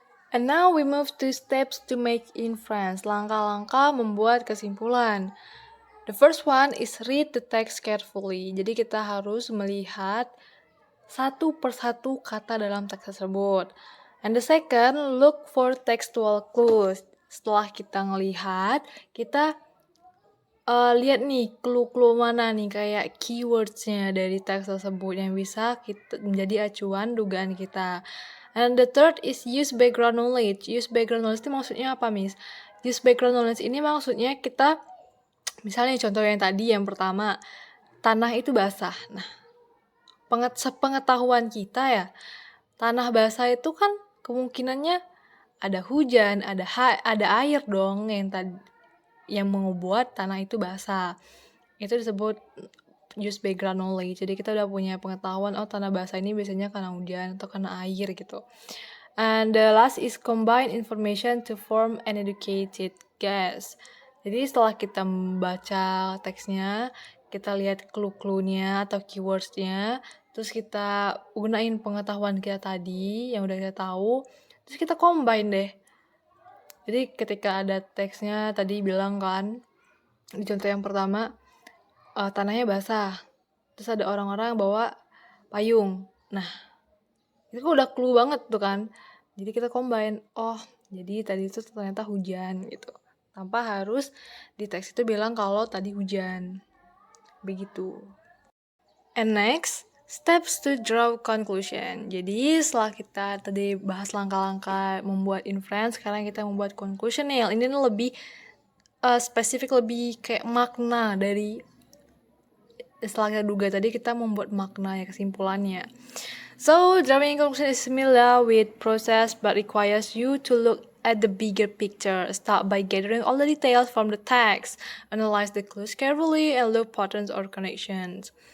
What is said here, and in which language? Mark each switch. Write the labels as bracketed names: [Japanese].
[English] And now we move to steps to make inference. [Indonesian] Langkah-langkah membuat kesimpulan. [English] The first one is read the text carefully. [Indonesian] Jadi kita harus melihat satu persatu kata dalam teks tersebut. [English] And the second, look for textual clues. [Indonesian] Setelah kita ngelihat, kita lihat nih clue-clue mana nih kayak keywords-nya dari teks tersebut yang bisa kita menjadi acuan dugaan kita. [English] And the third is use background knowledge. [Indonesian] Use background knowledge itu maksudnya apa, Miss? Use background knowledge ini maksudnya kita, misalnya contoh yang tadi yang pertama, tanah itu basah. Nah, sepengetahuan kita ya, tanah basah itu kan kemungkinannya ada hujan, ada air dong yang membuat tanah itu basah. Itu disebut use background knowledge. Jadi kita udah punya pengetahuan oh tanah basah ini biasanya karena hujan atau karena air gitu. [English] And the last is combine information to form an educated guess. [Indonesian] Jadi setelah kita membaca teksnya, kita lihat clue-cluenya atau keywords-nya, terus kita gunain pengetahuan kita tadi yang udah kita tahu, terus kita combine deh. Jadi ketika ada teksnya tadi bilang kan, di contoh yang pertama, tanahnya basah. Terus ada orang-orang bawa payung. Nah, itu kan udah clue banget tuh kan. Jadi kita combine, oh jadi tadi itu ternyata hujan gitu. Tanpa harus di teks itu bilang kalau tadi hujan. Begitu. [English] And next, steps to draw conclusion. [Indonesian] Jadi setelah kita tadi bahas langkah-langkah membuat inference, sekarang kita membuat conclusion nih. Ini lebih spesifik, lebih kayak makna dari setelah kita duga tadi kita membuat makna ya kesimpulannya. [English] So, drawing conclusion is similar with process but requires you to look at the bigger picture. Start by gathering all the details from the text, analyze the clues carefully, and look patterns or connections.